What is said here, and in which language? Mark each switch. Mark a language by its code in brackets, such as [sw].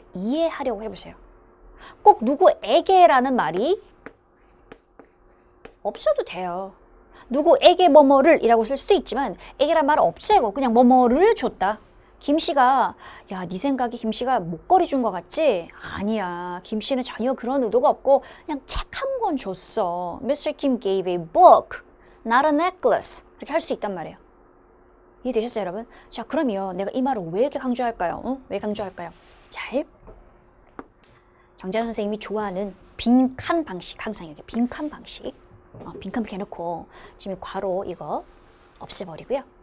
[ko] 이해하려고 해보세요. 꼭 누구에게라는 말이 없어도 돼요. 누구에게 뭐뭐를 이라고 쓸 수도 있지만 에게란 말을 없애고 그냥 뭐뭐를 줬다. 김씨가 야, 네 생각에 김씨가 목걸이 준 거 같지? 아니야. 김씨는 전혀 그런 의도가 없고 그냥 책 한 권 줬어. [en] Mr. Kim gave a book, not a necklace. [ko] 이렇게 할 수 있단 말이에요. 이해되셨어요, 여러분? 자, 그러면 내가 이 말을 왜 이렇게 강조할까요? 왜 강조할까요? 잘 정재현 선생님이 좋아하는 빈칸 방식, 항상 이렇게 빈칸 방식 빈칸 해놓고 지금 괄호 이거 없애버리고요.